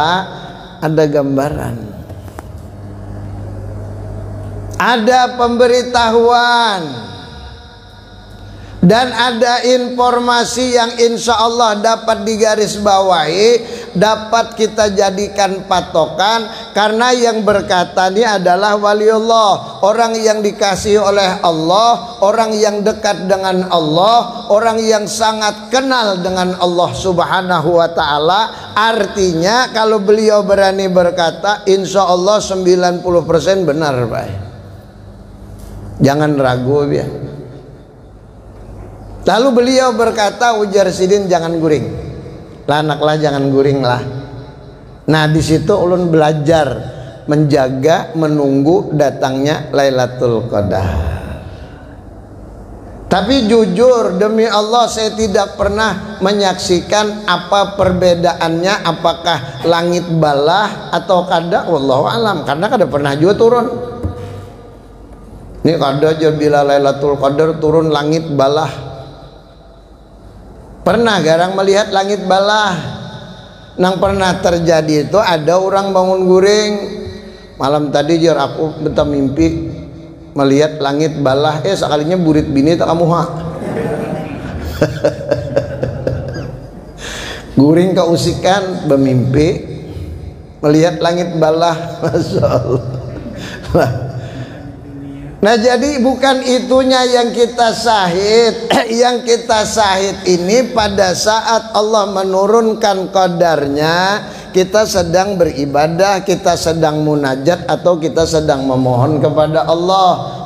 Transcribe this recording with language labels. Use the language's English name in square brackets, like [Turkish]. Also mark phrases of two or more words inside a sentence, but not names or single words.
[Indonesian] Ada gambaran, ada pemberitahuan, dan ada informasi yang [Arabic] insya Allah [Indonesian] dapat digarisbawahi, dapat kita jadikan patokan, karena yang berkata ini adalah waliullah, orang yang dikasihi oleh Allah, orang yang dekat dengan Allah, orang yang sangat kenal dengan Allah [Arabic] subhanahu wa ta'ala. [Indonesian] Artinya kalau beliau berani berkata, [Arabic] insya Allah [Indonesian] 90% benar Pak, jangan ragu ya. [Banjar] Lalu beliau berkata, ujar Sidin jangan guring, lanaklah jangan guring lah. [Indonesian] Nah di situ ulun belajar menjaga, menunggu datangnya Lailatul Qadar. Tapi jujur demi Allah saya tidak pernah menyaksikan apa perbedaannya, apakah langit balah atau kada, [Arabic] wallahu alam, [Indonesian] karena kada pernah juga turun. [Banjar] Ini kada aja bila Lailatul Qadar turun langit balah. Pernah garang melihat langit balah. Nang pernah terjadi itu ada orang bangun guring malam tadi, jar aku beta mimpi melihat langit balah, sekalinya burit bini tak kamu ha. Guring keusikan bermimpi melihat langit balah. [Arabic] Masya Allah. [Indonesian] Nah jadi bukan itunya yang kita syahid. Yang kita syahid ini pada saat Allah menurunkan qadarnya, kita sedang beribadah, kita sedang munajat, atau kita sedang memohon kepada Allah.